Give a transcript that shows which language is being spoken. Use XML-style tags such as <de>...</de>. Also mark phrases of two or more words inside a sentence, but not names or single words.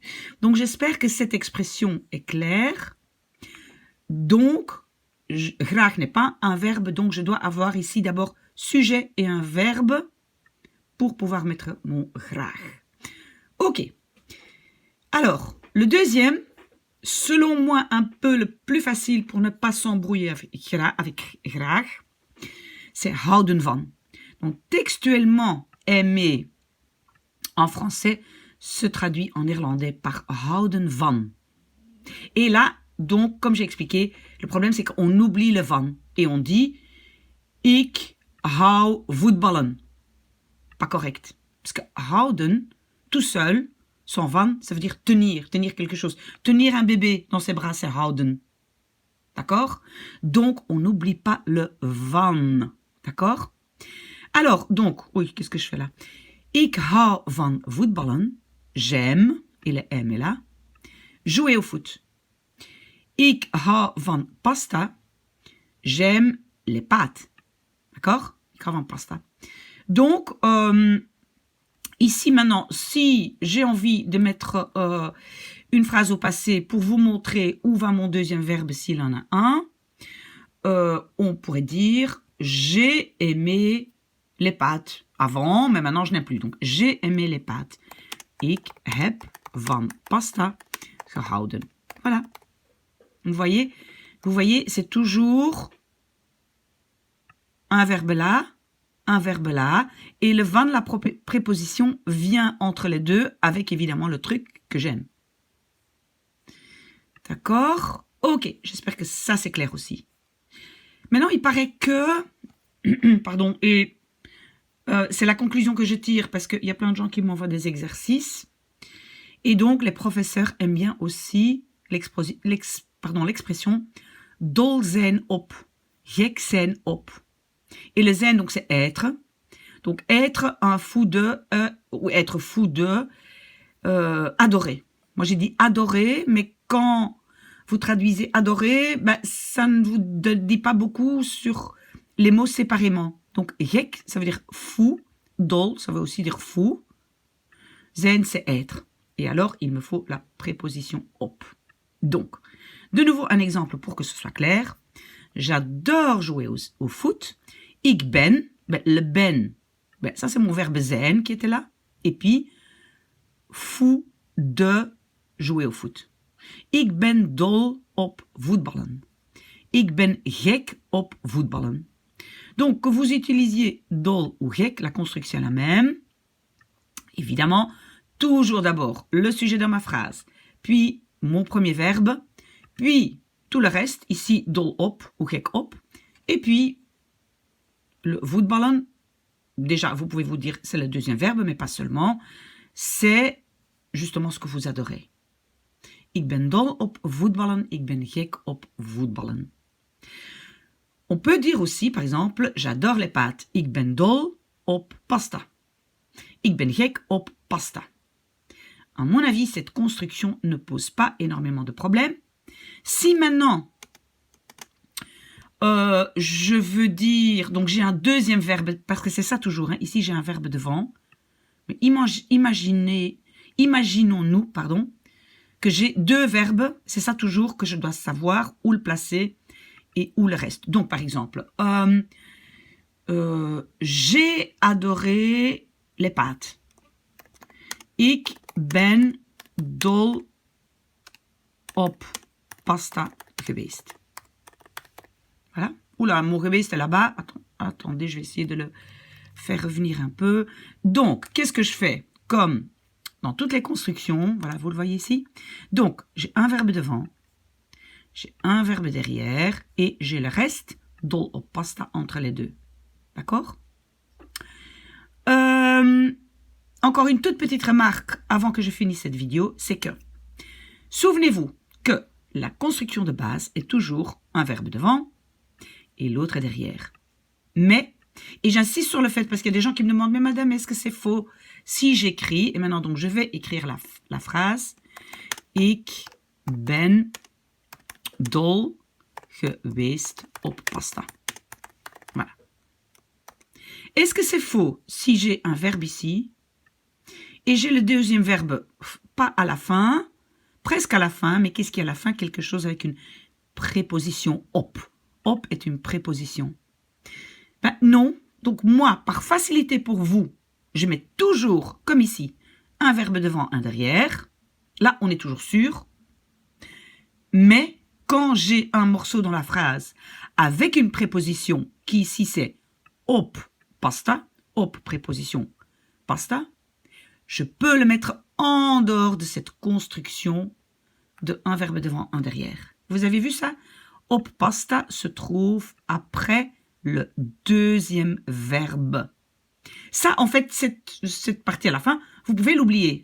<fr>Donc, j'espère que cette expression est claire. Donc, graag n'est pas un verbe, donc je dois avoir ici d'abord sujet et un verbe pour pouvoir mettre mon graag. Ok. Alors, le deuxième, selon moi un peu le plus facile pour ne pas s'embrouiller avec graag, c'est</fr> <nl>houden van.</nl> <fr>Donc, textuellement, aimer en français se traduit en néerlandais par</fr> <nl>houden van.</nl> <fr>Et là, donc, comme j'ai expliqué, le problème c'est qu'on oublie le van et on dit</fr> <nl>ik hou voetballen.</nl> <fr>Pas correct. Parce que houden, tout seul, sans van, ça veut dire tenir quelque chose. Tenir un bébé dans ses bras, c'est houden. D'accord? Donc, on n'oublie pas le van. D'accord? Alors, donc, oui, qu'est-ce que je fais là?</fr> <nl>Ik hou van voetballen.</nl> <fr>J'aime, et le M est là. Jouer au foot.</fr> <nl>Ik hou van pasta.</nl> <fr>J'aime les pâtes. D'accord?</fr> <nl>Ik hou van pasta.</nl> <fr>Donc, ici maintenant, si j'ai envie de mettre une phrase au passé pour vous montrer où va mon deuxième verbe s'il en a un, on pourrait dire « J'ai aimé les pâtes avant, mais maintenant je n'aime plus. Donc, j'ai aimé les pâtes.</fr> <nl>Ik heb van pasta gehouden.</nl> <fr>Voilà. Vous voyez, c'est toujours un verbe là, et le van de la préposition vient entre les deux avec évidemment le truc que j'aime. D'accord? Ok, j'espère que ça c'est clair aussi. Maintenant, il paraît que, pardon, et c'est la conclusion que je tire parce qu'il y a plein de gens qui m'envoient des exercices. Et donc, les professeurs aiment bien aussi l'expression</fr> <nl>dol zijn op, gek zijn op.</nl> <fr>Et le zijn, donc, c'est être. Donc, être un fou de, ou être fou de, adorer. Moi, j'ai dit adorer, mais quand vous traduisez adorer, ben, ça ne vous dit pas beaucoup sur les mots séparément. Donc, gek, ça veut dire fou. Dol, ça veut aussi dire fou. Zijn, c'est être. Et alors, il me faut la préposition op. Donc, de nouveau, un exemple pour que ce soit clair. J'adore jouer au foot.</fr> <nl>Ik ben, ben,</nl> <fr>le</fr> <nl>ben, ben,</nl> <fr>ça c'est mon verbe zijn qui était là. Et puis, fou de jouer au foot.</fr> <nl>Ik ben dol op voetballen. Ik ben gek op voetballen.</nl> <fr>Donc, que vous utilisiez dol ou gek, la construction est la même. Évidemment, toujours d'abord le sujet de ma phrase, puis mon premier verbe, puis tout le reste, ici</fr> <nl>dol op</nl> <fr>ou</fr> <nl>gek op,</nl> <fr>et puis le voetballen, déjà vous pouvez vous dire c'est le deuxième verbe, mais pas seulement, c'est justement ce que vous adorez.</fr> <nl>Ik ben dol op voetballen, ik ben gek op voetballen.</nl> <fr>On peut dire aussi, par exemple, j'adore les pâtes.</fr> <nl>Ik ben dol op pasta. Ik ben gek op pasta.</nl> <fr>À mon avis, cette construction ne pose pas énormément de problèmes. Si maintenant, je veux dire, donc j'ai un deuxième verbe, parce que c'est ça toujours, hein, ici j'ai un verbe devant. Mais imaginons-nous, pardon, que j'ai deux verbes, c'est ça toujours que je dois savoir où le placer et où le reste. Donc par exemple, j'ai adoré les pâtes.</fr> <nl>Ik ben dol op pasta geweest.</nl> <fr>Voilà. Oula, mon geweest est là-bas. Attendez, je vais essayer de le faire revenir un peu. Donc, qu'est-ce que je fais? Comme dans toutes les constructions, voilà, vous le voyez ici. Donc, j'ai un verbe devant, j'ai un verbe derrière, et j'ai le reste,</fr> <nl>dol op pasta,</nl> <fr>entre les deux. D'accord? Encore une toute petite remarque avant que je finisse cette vidéo, c'est que, souvenez-vous que la construction de base est toujours un verbe devant et l'autre est derrière. Mais, et j'insiste sur le fait, parce qu'il y a des gens qui me demandent, mais madame, est-ce que c'est faux? Si j'écris, et maintenant donc je vais écrire la phrase,</fr> <nl>ik ben dol geweest op pasta.</nl> <fr>Voilà. Est-ce que c'est faux si j'ai un verbe ici et j'ai le deuxième verbe, pas à la fin, presque à la fin, mais qu'est-ce qu'il y a à la fin? Quelque chose avec une préposition op. Op est une préposition. Ben non. Donc moi, par facilité pour vous, je mets toujours, comme ici, un verbe devant, un derrière. Là, on est toujours sûr. Mais quand j'ai un morceau dans la phrase avec une préposition qui ici c'est</fr> <nl>op pasta,</nl> <fr>op préposition pasta, je peux le mettre en dehors de cette construction de un verbe devant, un derrière. Vous avez vu ça?</fr> <nl>Op pasta</nl> <fr>se trouve après le deuxième verbe. Ça, en fait, cette partie à la fin, vous pouvez l'oublier.</fr>